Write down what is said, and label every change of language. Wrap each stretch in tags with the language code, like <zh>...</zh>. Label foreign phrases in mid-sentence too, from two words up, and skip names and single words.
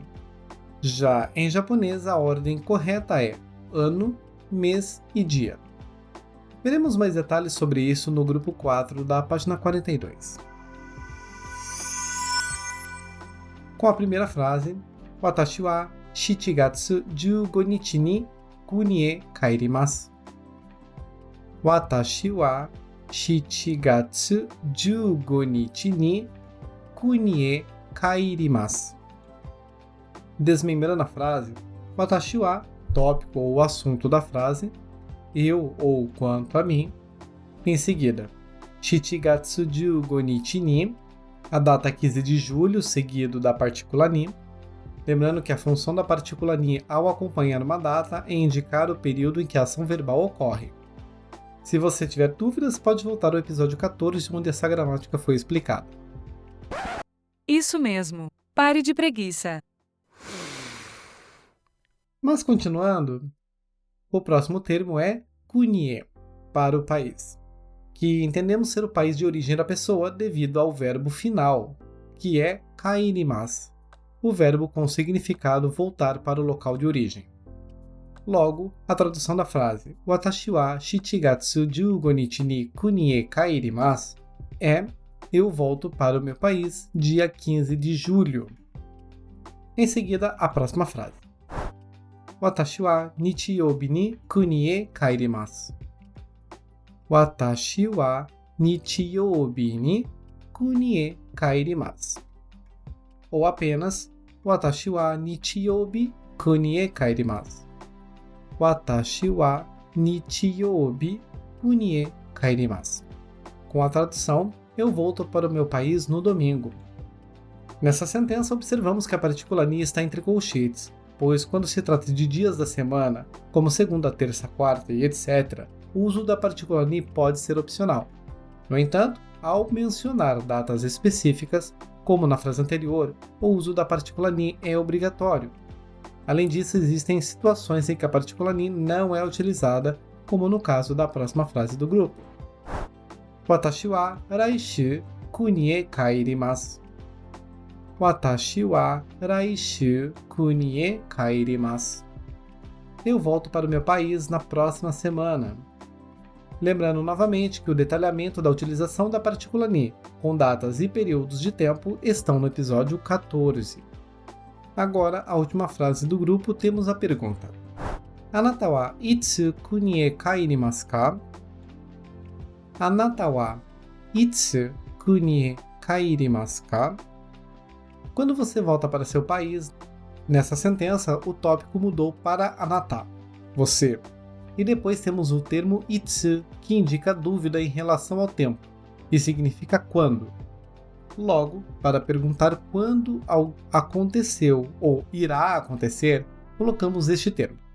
<pt>Já em japonês, a ordem correta é ano, mês e dia. Veremos mais detalhes sobre isso no grupo 4 da página 42. Com a primeira frase,</pt> <ja>私は七月15日に国へ帰ります. 私は七月15日に国へ帰ります.</ja> <pt>Desmembrando a frase,</pt> <ja>私は,</ja> <pt>tópico ou assunto da frase, eu ou quanto a mim. Em seguida,</pt> <ja>七月15日に,</ja> <pt>a data 15 de julho, seguido da partícula ni. Lembrando que a função da partícula ni ao acompanhar uma data é indicar o período em que a ação verbal ocorre. Se você tiver dúvidas, pode voltar ao episódio 14, onde essa gramática foi explicada. Isso mesmo. Pare de preguiça. Mas continuando, o próximo termo é kunie, para o país, que entendemos ser o país de origem da pessoa devido ao verbo final, que é kaerimasu, o verbo com significado voltar para o local de origem. Logo, a tradução da frase</pt> <ja>私は七月15日に国へ帰ります</ja> <pt>é eu volto para o meu país dia 15 de julho. Em seguida, a próxima frase.</pt> <ja>私は日曜日に国へ帰ります. 私は日曜日に国へ帰ります.</ja> <pt>Ou apenas</pt> <ja>私は日曜日国へ帰ります. 私は日曜日国へ帰ります.</ja> <pt>Com a tradução, eu volto para o meu país no domingo. Nessa sentença, observamos que a partícula ni está entre colchetes, pois quando se trata de dias da semana, como segunda, terça, quarta e etc., o uso da partícula ni pode ser opcional. No entanto, ao mencionar datas específicas, como na frase anterior, o uso da partícula ni é obrigatório. Além disso, existem situações em que a partícula ni não é utilizada, como no caso da próxima frase do grupo.</pt> <ja>私は来週国へ帰ります. 私は来週国へ帰ります.</ja> <pt>Eu volto para o meu país na próxima semana. Lembrando novamente que o detalhamento da utilização da partícula ni, com datas e períodos de tempo, estão no episódio 14. Agora, a última frase do grupo, temos a pergunta.</pt> <ja>あなたはいつ国へ帰りますか? あなたはいつ国へ帰りますか?</ja> <pt>Quando você volta para seu país, nessa sentença o tópico mudou para anata, você. E depois temos o termo itsu, que indica dúvida em relação ao tempo, e significa quando. Logo, para perguntar quando algo aconteceu ou irá acontecer, colocamos este termo.</pt>